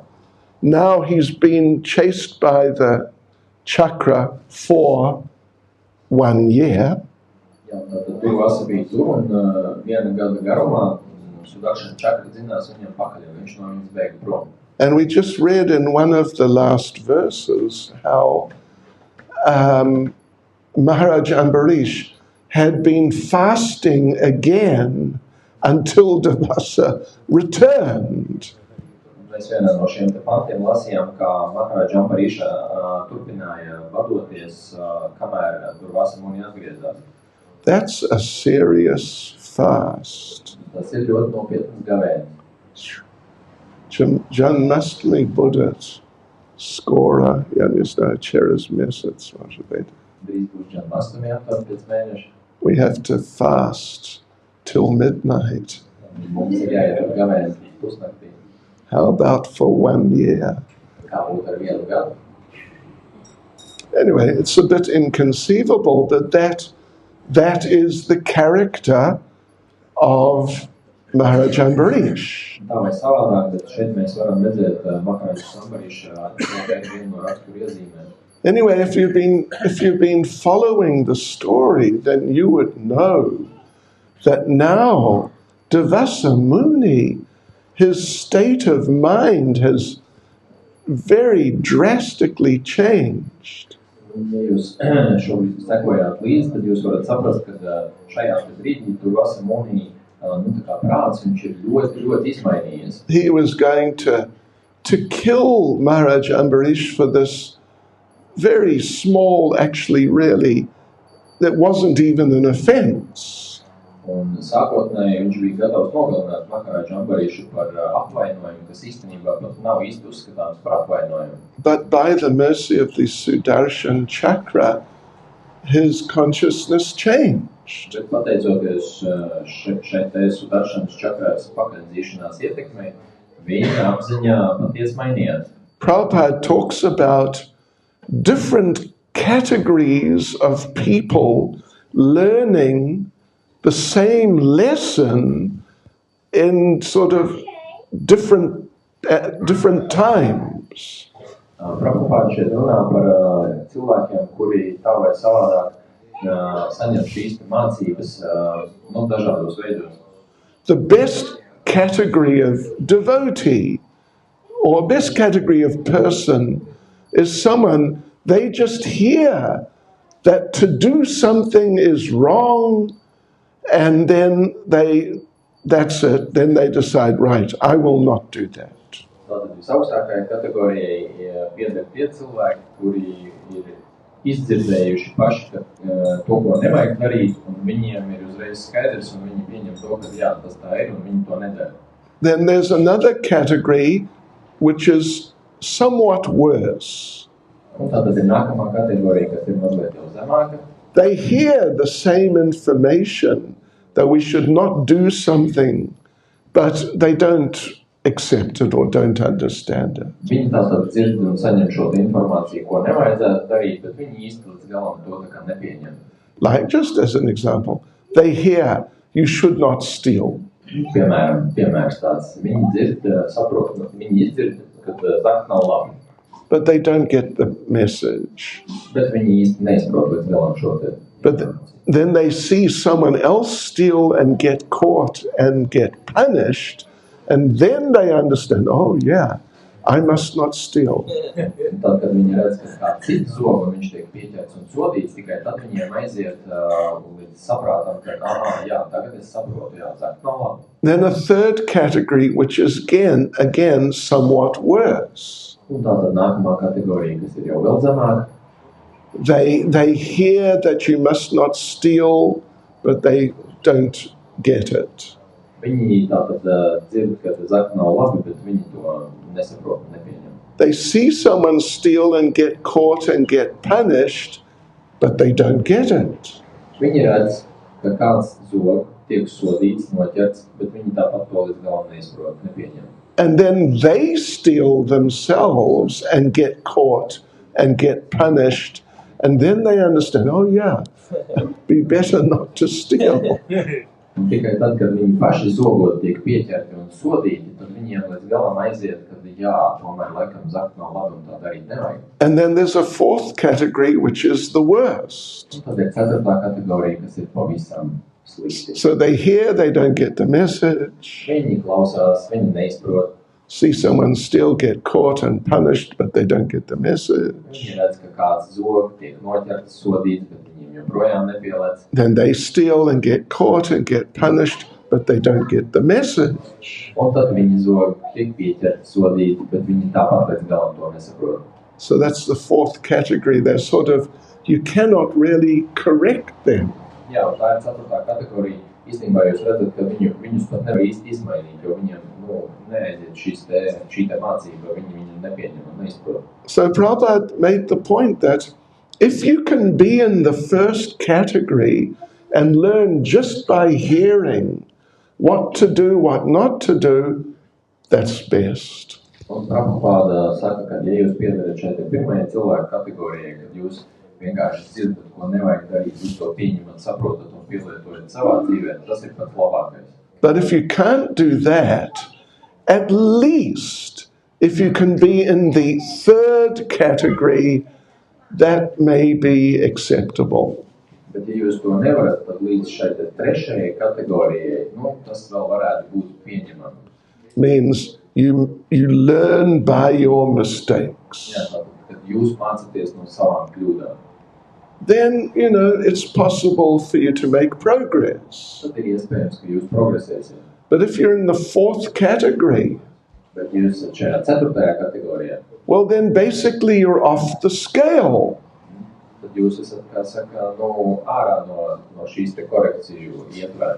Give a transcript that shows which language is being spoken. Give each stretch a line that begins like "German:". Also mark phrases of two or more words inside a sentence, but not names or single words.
English: Now he's been chased by the chakra for 1 year.
Latvian: Jā, tātad Durvasa bija tur un 1 gada garumā Sudaršana čakra zinās viņam pakaļ, jo viņš no viņas bēga prom.
English: And we just read in one of the last verses how Maharaj Ambarish had been fasting again until Durvasa returned.
Latvian: Mēs vienā no šiem te pantiem lasījām, kā Maharaja Ambariša turpināja vadoties, kamēr Durvasa mūni atgriezās.
English: That's a serious fast.
Latvian: Tas ir ļoti nopietnas gavēnis. Janmastami Buddhas skora, ja ne znаю, через месяц, может быть. Drīz būs Janmastami aptuveni pēc mēneša.
English: We have to fast till midnight.
Latvian: Mums ir jāiet gavēnis līdz pusnaktī.
English: How about for 1 year?
Latvian: Kā būtu ar 1 gadu?
English: Anyway, it's a bit inconceivable, but that is the character of Maharaj Ambarish.
Latvian: Tā vai savādāk, bet šeit mēs varam redzēt Maharaja Ambariša vienu no raksturu iezīmēm.
English: Anyway, if you've been following the story, then you would know that now Durvasa Muni, his state of mind has very drastically changed.
Latvian: Ja jūs šobrīd sekojāt līdzi, tad jūs varat saprast, ka šajā brīdī tur Vasamonī, tā kā prāts, viņš ir ļoti, ļoti izmainījies.
English: He was going to kill Maharaj Ambarish for this very small, actually, really, that wasn't even an offense.
Latvian: Un sākotnēji viņš bija gatavs nogalināt Maharaja Ambarišu par apvainojumu, kas īstenībā pat nav īsti uzskatāms par apvainojumu.
English: But by the mercy of the Sudarshan Chakra, his consciousness changed.
Latvian: Bet pateicoties šeit Sudarshanas čakrās pakaļdzīšanās ietekmei, viņa apziņā patiesi mainījās.
English: Prabhupada talks about different categories of people learning the same lesson in sort of different times.
Latvian: Prabhupada šeit runā par cilvēkiem, kuri tā vai savādāk saņem šīs mācības dažādos veidos.
English: The best category of devotee or best category of person is someone, they just hear that to do something is wrong, and then that's it. Then they decide, right, I will not do that.
Latvian: Tātad visaugstākajai kategorijai pieder tie cilvēki, kuri ir izdzirdējuši paši, ka to, ko nevajag darīt, un viņiem ir uzreiz skaidrs, un viņi pieņem to, ka jā, tas tā ir, un viņi to nedara.
English: Then there's another category which is somewhat worse.
Latvian: Un tātad ir nākamā kategorija, kas ir mazliet jau zemāka.
English: They hear the same information that we should not do something, but they don't accept it or don't understand it.
Latvian: Viņi tātad dzird un saņem šo informāciju, ko nevajadzētu darīt, bet viņi īsti līdz galam to tā kā nepieņem.
English: Like, just as an example, they hear you should not steal.
Latvian: Piemērs tāds, viņi dzird, saprot, viņi izdzird, ka zakt nav labi.
English: But they don't get the message.
Latvian: Bet viņi īsti neizprot līdz galam šo te.
English: But then they see someone else steal and get caught and get punished, and then they understand, oh yeah, I must not steal.
Latvian: Tad, kad viņi redz, ka kāds cits zog un viņš tiek pieķerts un sodīts, tikai tad viņiem aiziet līdz saprātam, ka, jā, tagad es saprotu, jā, zakt nav labi.
English: Then a third category, which is again somewhat worse.
Latvian: Un tātad nākamā kategorija, kas ir jau vēl zemāk.
English: They hear that you must not steal, but they don't get it.
Latvian: Viņi tātad dzird, ka zakt nav labi, bet viņi to nesaprot un nepieņem.
English: They see someone steal and get caught and get punished, but they don't get it.
Latvian: Viņi redz, ka kāds zog, tiek sodīts, noķerts, bet viņi tāpat to līdz galam neizprot, nepieņem.
English: And then they steal themselves and get caught and get punished, and then they understand, oh yeah, it'd be better not to steal.
Latvian: Un tikai tad, kad viņi paši zogot tiek pieķerti un sodīti, tad viņiem līdz galam aiziet, ka jā, tomēr laikam zakt nav labi un tā darīt nevajag.
English: And then there's a fourth category, which is the worst.
Latvian: Un tad ir ceturtā kategorija, kas ir pavisam slikti.
English: So they hear, they don't get the message.
Latvian: Viņi klausās, viņi neizprot.
English: See someone steal, get caught and punished, but they don't get the message.
Latvian: Viņi redz, ka kāds zog, tiek noķerts, sodīts, bet viņiem joprojām nepielēc.
English: Then they steal and get caught and get punished, but they don't get the message.
Latvian: Un tad viņi zog, tiek pieķerti, sodīti, bet viņi tāpat līdz galam to nesaprot.
English: So that's the fourth category. They're sort of, you cannot really correct them.
Latvian: Jā, un tā ir ceturtā kategorija. Īstenībā jūs redzat, ka viņus pat nevar īsti izmainīt, jo viņiem neaiziet šī te mācība, viņi nepieņem un neizprot.
English: So Prabhupada made the point that if you can be in the first category and learn just by hearing what to do, what not to do, that's best.
Latvian: Un Prabhupada saka, ka ja jūs piedarat šeit pirmajai cilvēku kategorijai, kad jūs vienkārši dzirdat, ko nevajag darīt, jūs to pieņemat, saprotat un pielietojat savā dzīvē, tas ir pats labākais.
English: But if you can't do that, at least if you can be in the third category, that may be acceptable.
Latvian: Bet ja jūs to nevarat, tad līdz šai trešajai kategorijai, tas vēl varētu būt pieņemami.
English: Means you learn by your mistakes.
Latvian: Jā, tad, kad jūs mācāties no savām kļūdām,
English: then, it's possible for you to make progress.
Latvian: tad ir iespējams, ka jūs progresēsiet.
English: But if you're in the fourth category,
Latvian: Bet jūs esat šajā 4. kategorijā,
English: well, then basically you're off the scale.
Latvian: tad jūs esat, kā saka, ārā no šīs te korekciju ietvērta.